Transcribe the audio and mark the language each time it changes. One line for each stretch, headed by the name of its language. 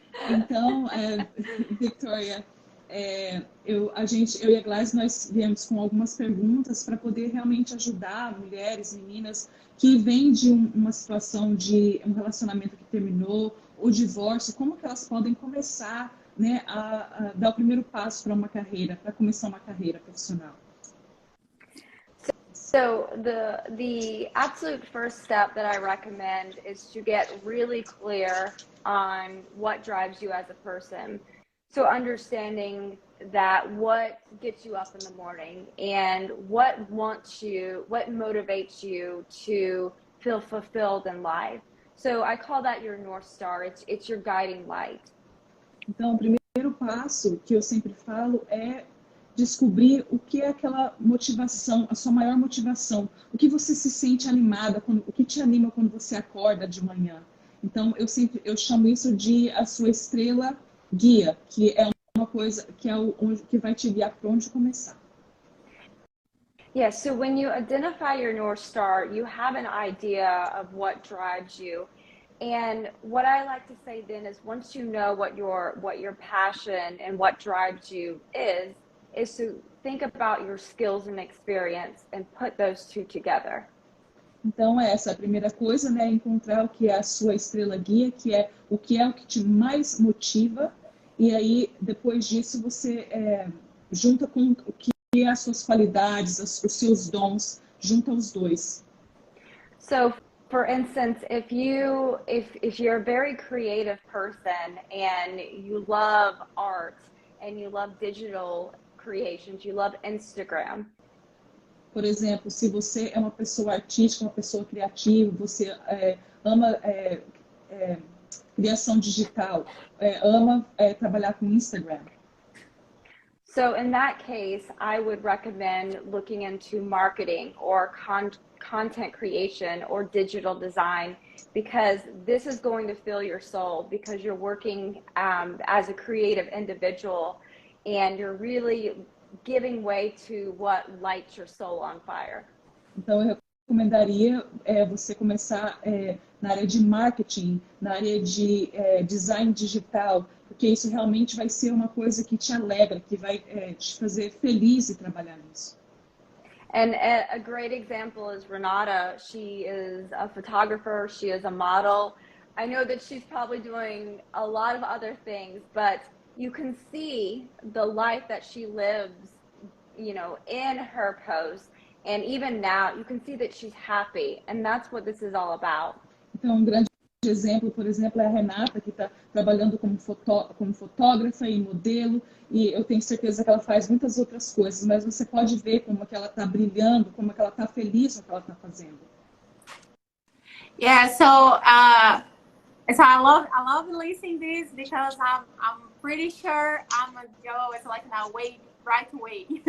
Portuguese: Então, Victória, eu e a Glazy, nós viemos com algumas perguntas para poder realmente ajudar mulheres, meninas que vêm de uma situação de um relacionamento que terminou, ou divórcio, como que elas podem começar, né, a dar o primeiro passo para uma carreira, para começar uma carreira profissional.
English: So the absolute first step that I recommend is to get really clear on what drives you as a person. So understanding that what gets you up in the morning and what motivates you to feel fulfilled in life. So I call that your North Star. It's your guiding light.
Portuguese: Então, o primeiro passo que eu sempre falo é descobrir o que é aquela motivação, a sua maior motivação, o que você se sente animada, o que te anima quando você acorda de manhã. Então, eu chamo isso de a sua estrela guia, que é uma coisa que é que vai te guiar para onde começar.
English: Yeah, so when you identify your North Star, you have an idea of what drives you. And what I like to say then is once you know what your passion and what drives you is to think about your skills and experience and put those two together.
Portuguese: Então, essa é a primeira coisa, né? Encontrar o que é a sua estrela guia, que é o que te mais motiva. E aí, depois disso, você junta com o que é as suas qualidades, os seus dons, junta os dois.
English: So, for instance, if you're a very creative person and you love art and you love digital creations, you love Instagram.
Portuguese: Por exemplo, se você é uma pessoa artística, uma pessoa criativa, você ama criação digital, ama trabalhar com Instagram.
English: So in that case, I would recommend looking into marketing or content creation or digital design, because this is going to fill your soul, because you're working as a creative individual and you're really giving way to what lights your soul on fire.
Portuguese: Então eu recomendaria você começar na área de marketing, na área de design digital, porque isso realmente vai ser uma coisa que te alegra, que vai te fazer feliz de trabalhar nisso.
English: And a great example is Renata. She is a photographer, she is a model. I know that she's probably doing a lot of other things, but you can see the life that she lives, you know, in her posts. And even now, you can see that she's happy. And that's what this is all about.
Portuguese: Então, um grande exemplo, por exemplo, é a Renata, que está trabalhando como fotógrafa e modelo. E eu tenho certeza que ela faz muitas outras coisas. Mas você pode ver como que ela está brilhando, como que ela está feliz com o que ela está fazendo.
English: Yeah, so I love listening this because I'm pretty sure I'm a Joe. It's like now wait right away.